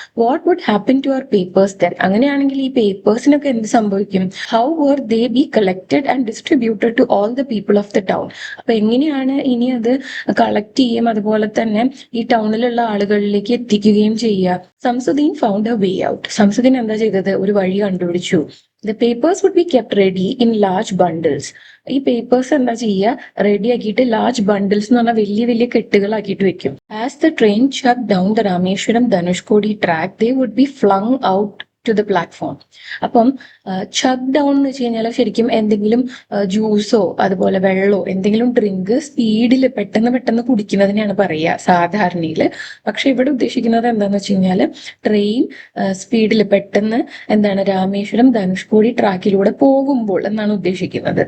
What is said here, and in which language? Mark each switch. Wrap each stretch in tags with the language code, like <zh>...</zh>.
<en>What would happen to our papers then?</en> <ml>അങ്ങനെയാണെങ്കിൽ ഈ പേപ്പേഴ്സിനൊക്കെ എന്ത് സംഭവിക്കും?</ml> <en>How were they be collected and distributed to all the people of the town.</en> <ml>അപ്പൊ എങ്ങനെയാണ് ഇനി അത് കളക്ട് ചെയ്യും, അതുപോലെ തന്നെ ഈ ടൗണിലുള്ള ആളുകളിലേക്ക് എത്തിക്കുകയും ചെയ്യുക? Samsudeen</ml> <en>Found a way out.</en> <ml>Samsudeen എന്താ ചെയ്തത്? ഒരു വഴി കണ്ടുപിടിച്ചു.</ml> <en>The papers would be kept ready in large bundles.</en> <ml>ഈ പേപ്പേഴ്സ് എന്താ ചെയ്യുക? റെഡി ആക്കിയിട്ട് ലാർജ് ബണ്ടിൽസ് എന്ന് പറഞ്ഞാൽ വലിയ വലിയ കെട്ടുകളാക്കിയിട്ട് വെക്കും.</ml> <en>As the train chugged down the Rameswaram Dhanushkodi track, they would be flung out to the platform.</en> <ml>അപ്പം ചഗ് ഡൗൺ എന്ന് വെച്ച് കഴിഞ്ഞാൽ ശരിക്കും എന്തെങ്കിലും ജ്യൂസോ അതുപോലെ വെള്ളമോ എന്തെങ്കിലും ഡ്രിങ്ക് സ്പീഡിൽ പെട്ടെന്ന് കുടിക്കുന്നതിനെയാണ് പറയുക സാധാരണയിൽ. പക്ഷെ ഇവിടെ ഉദ്ദേശിക്കുന്നത് എന്താന്ന് വെച്ച് കഴിഞ്ഞാൽ ട്രെയിൻ സ്പീഡിൽ പെട്ടെന്ന് എന്താണ് രാമേശ്വരം ധനുഷ്കോടി ട്രാക്കിലൂടെ പോകുമ്പോൾ എന്നാണ് ഉദ്ദേശിക്കുന്നത്.</ml>